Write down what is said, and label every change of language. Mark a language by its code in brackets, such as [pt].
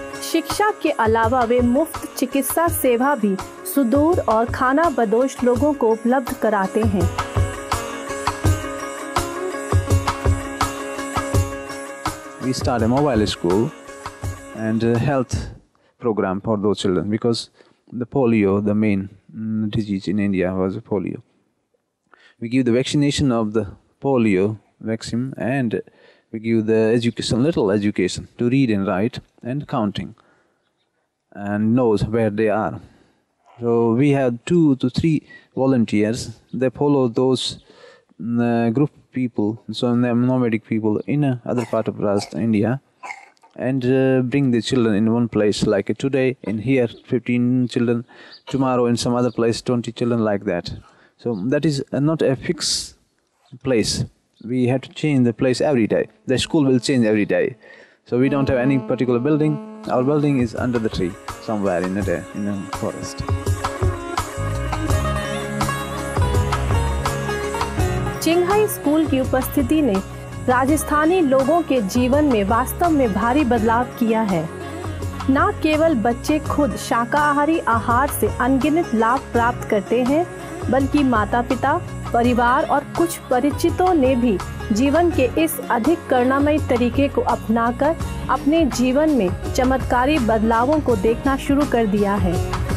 [hi] शिक्षा के अलावा वे मुफ्त चिकित्सा सेवा भी सुदूर और खाना बदोश लोगों को उपलब्ध कराते हैं। [en] We start a mobile school and a health program for those children, because the polio, the main disease in India was polio. We give the vaccination of the polio vaccine, and we give the education, little education to read and write and counting, and knows where they are. So we have 2 to 3 volunteers. They follow those group people, so nomadic people in other part of India, and bring the children in one place, like today in here 15 children, tomorrow in some other place 20 children, like that. So that is not a fixed place. We have to change the place every day. The school will change every day. So we don't have any particular building. Our building is under the tree, somewhere in a forest. [hi] चिंगहाई school की उपस्थिति ने राजस्थानी लोगों के जीवन में वास्तव में भारी बदलाव किया है। न केवल बच्चे खुद शाकाहारी आहार से अनगिनत लाभ प्राप्त करते हैं, बल्कि माता-पिता, परिवार और कुछ परिचितों ने भी जीवन के इस अधिक करुणामयी तरीके को अपनाकर अपने जीवन में चमत्कारी बदलावों को देखना शुरू कर दिया है।